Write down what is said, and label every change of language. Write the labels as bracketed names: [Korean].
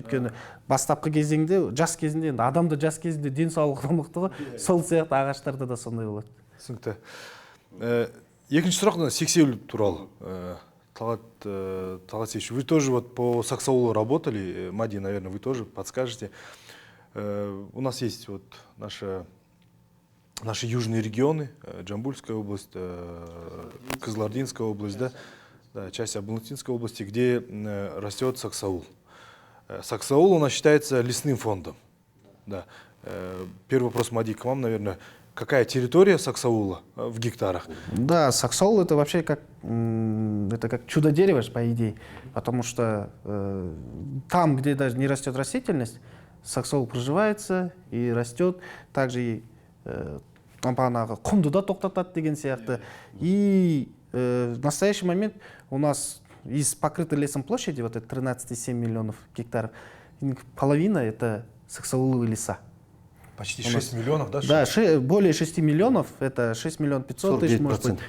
[Kazakh] Өйткені бастапқы кезеңде, жас кезінде, адамды жас кезінде денсаулығы мықты ғой, сол сияқты ағаштарда да сондай болады. Түсінікті. Екінші сұрақ сексеуіл туралы. [Russian] Талғат Сеевич, вы тоже вот по саксаулу работали, Мади, наверное, вы тоже подскажете. У нас есть вот наши южные регионы, Джамбульская область, Кызылординская область, да, часть Абалынтинской области, где растет саксаул. Саксаул у нас считается лесным фондом. Да. Первый вопрос, Мади, к вам, наверное. Какая территория саксаула в гектарах? Да, саксаул это вообще как чудо дерева, по идее. Потому что там, где даже не растет растительность, саксаул проживается и растет. Также и [Kazakh] бағанағы құмды да тоқтатады деген сияқты. [Russian] И в настоящий момент у нас из покрытой лесом площади, вот это 13,7 миллионов гектаров, половина это саксауловые леса. Почти 6 миллионов, да? Да, более 6 миллионов, это 6 миллионов 500 тысяч, может быть.